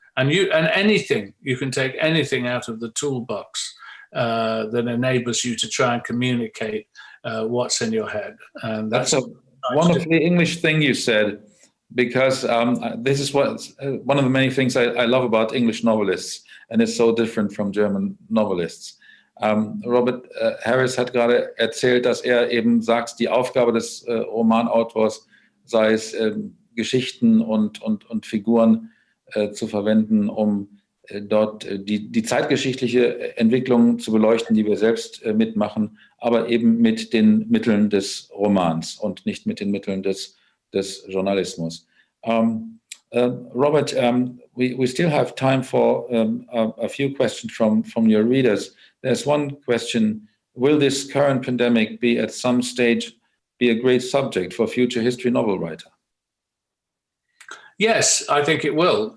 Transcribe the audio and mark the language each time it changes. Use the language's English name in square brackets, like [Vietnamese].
[English] And you can take anything out of the toolbox that enables you to try and communicate what's in your head. And that's a wonderfully English thing you said, because this is one of the many things I love about English novelists, and it's so different from German novelists. [German] Robert Harris hat gerade erzählt, dass eben sagt, die Aufgabe des Romanautors sei es, Geschichten und Figuren zu verwenden, um dort die zeitgeschichtliche Entwicklung zu beleuchten, die wir selbst mitmachen, aber eben mit den Mitteln des Romans und nicht mit den Mitteln des Journalismus. [English] Robert, we still have time for a few questions from your readers. There's one question: will this current pandemic be at some stage be a great subject for future history novel writer? Yes, I think it will.